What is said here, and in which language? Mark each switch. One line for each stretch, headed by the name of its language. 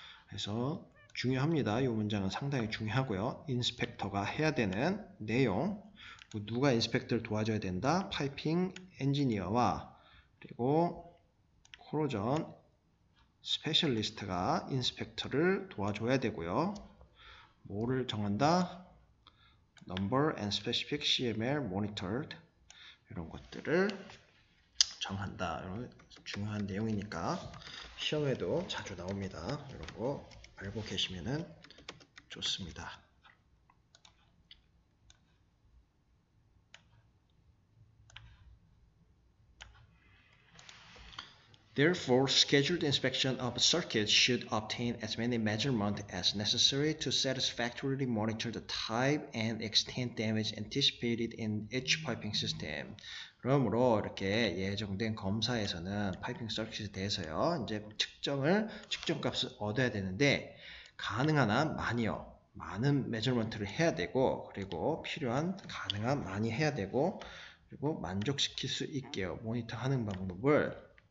Korean: 그래서 중요합니다. 이 문장은 상당히 중요하고요. 인스펙터가 해야 되는 내용 누가 인스펙터를 도와줘야 된다? 파이핑 엔지니어와 그리고 코로전 스페셜리스트가 인스펙터를 도와줘야 되고요. 뭐를 정한다?
English: Number and specific CMR monitored
Korean: 이런 것들을 정한다. 이런 중요한 내용이니까 시험에도 자주 나옵니다. 이런 거 알고 계시면은 좋습니다.
English: Therefore, scheduled inspection of circuits should obtain as many measurements as necessary to satisfactorily monitor the type and extent damage anticipated in each piping system.
Korean: 그러므로 이렇게 예정된 검사에서는 파이핑 서킷에 대해서요, 이제 측정값을 얻어야 되는데 가능한 한 많은 메저먼트를 해야 되고 그리고 필요한 가능한 많이 해야 되고 그리고 만족시킬 수 있게요 모니터하는 방법을